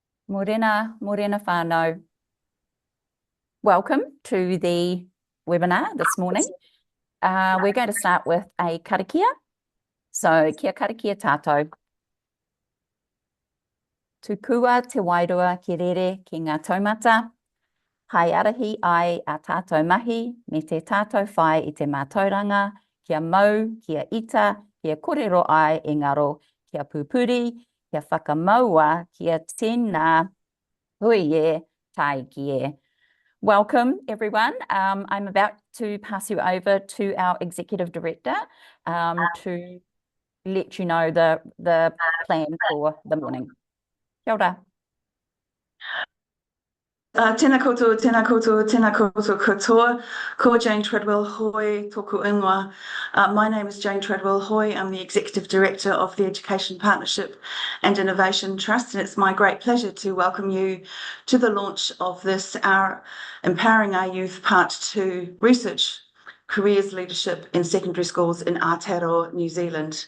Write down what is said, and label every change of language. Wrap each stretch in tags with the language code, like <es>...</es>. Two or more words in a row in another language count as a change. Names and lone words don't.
<mi>Morena whānau.</mi> <en>Welcome to the webinar this morning. We're going to start with a karakia.</en> <mi>So, kia karakia tātou. Tukua te wairua ki rere ki ngā taumata. Hai arahi ai a tātou mahi, me te tātou whai I te mātauranga, kia mau, kia ita, kia kōrero ai e ngaro, kia pupuri, kia whakamaua, kia tēnā, hui e, tai ki e.</mi> <en>Welcome, everyone. I'm about to pass you over to our Executive Director to let you know the plan for the morning.</en> <mi>Kia ora. Tēnā koutou, tēnā koutou, tēnā koutou katoa. Ko Jane Treadwell Hoi, tōku ingoa.</mi> <en>My name is Jane Treadwell Hoi. I'm the Executive Director of the Education Partnership and Innovation Trust, and it's my great pleasure to welcome you to the launch of this, our Empowering Our Youth Part 2 Research Careers Leadership in Secondary Schools in Aotearoa, New Zealand.</en>